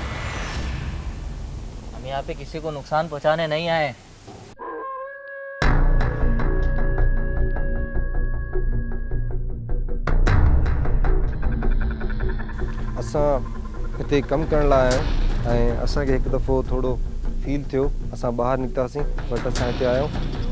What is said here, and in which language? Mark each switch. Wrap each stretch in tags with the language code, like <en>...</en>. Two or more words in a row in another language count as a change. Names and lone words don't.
<hi>हम यहाँ पे किसी को नुकसान पहुँचाने नहीं आए।</hi> <sd>असां हिते कमु करण लाइ आया आहियूं ऐं असांखे हिकु दफ़ो थोरो फील थियो, असां ॿाहिरि निकितासीं, बट असां हिते आया आहियूं।</sd>